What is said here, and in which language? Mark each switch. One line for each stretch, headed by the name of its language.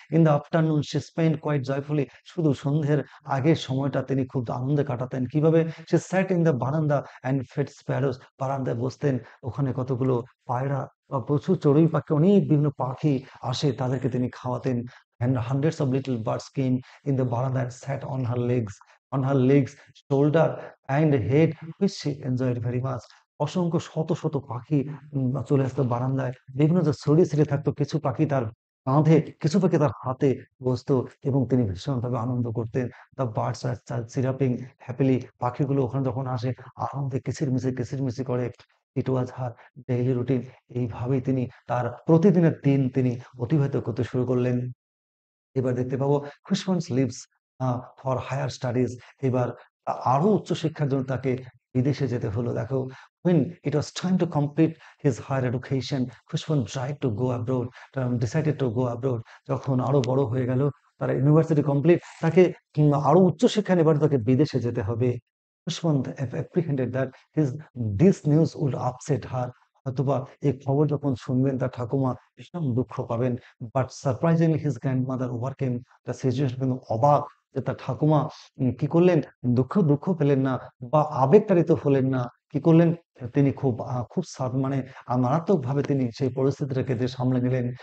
English: In the afternoon she spend quite joyfully.
Bangla: শুধু সন্ধ্যের আগের সময়টা তিনি খুব আনন্দে কাটাতেন। কিভাবে?
English: সে sat in the verandah and fed sparrows.
Bangla: বারান্দায় বসতেন, ওখানে কতগুলো পায়রা বা প্রচুর চড়ুই পাখি, অনেক বিভিন্ন পাখি আসে, তাদেরকে তিনি খাওয়াতেন।
English: And hundreds of little birds came in the veranda and sat on her legs, shoulder and head, which she enjoyed very much.
Bangla: অসংখ্য শত শত পাখি চলে আসতো বারান্দায়। বিভিন্ন যে ছড়িয়ে থাকতো, কিছু পাখি তার কাঁধে, কিছু পাখি তার হাতে বসতো এবং তিনি ভীষণভাবে আনন্দ করতেন।
English: the birds are chirruping happily,
Bangla: পাখিগুলো ওখানে যখন আসে আনন্দে কিচিরমিচির করে।
English: It was her daily routine.
Bangla: এইভাবেই তিনি তার প্রতিদিনের দিন তিনি অতিবাহিত করতে শুরু করলেন। এবার দেখতে পাবো খুশবন্ট
English: Leaves for higher studies.
Bangla: এবার আরো উচ্চশিক্ষার জন্য তাকে বিদেশে যেতে হলো। দেখো,
English: when it was time to complete his higher education, Khushband tried to go abroad, decided to go abroad।
Bangla: যখন আরো বড় হয়ে গেল, তার ইউনিভার্সিটি কমপ্লিট, তাকে আরো উচ্চশিক্ষা নেবার তাকে বিদেশে যেতে হবে।
English: Khushband apprehended that his this news would upset her।
Bangla: হয়তোবা এই খবর যখন শুনবেন তার ঠাকুমা ভীষণ দুঃখ পাবেন।
English: But surprisingly his grandmother overcame the situation.
Bangla: কিন্তু অবাক যে তার ঠাকুমা কি করলেন, দুঃখ পেলেন না বা আবেগতাড়িত হলেন না। কি করলেন, তিনি খুব মানে মারাত্মকভাবে তিনি সেই পরিস্থিতিটাকে যে সামলে নিলেন।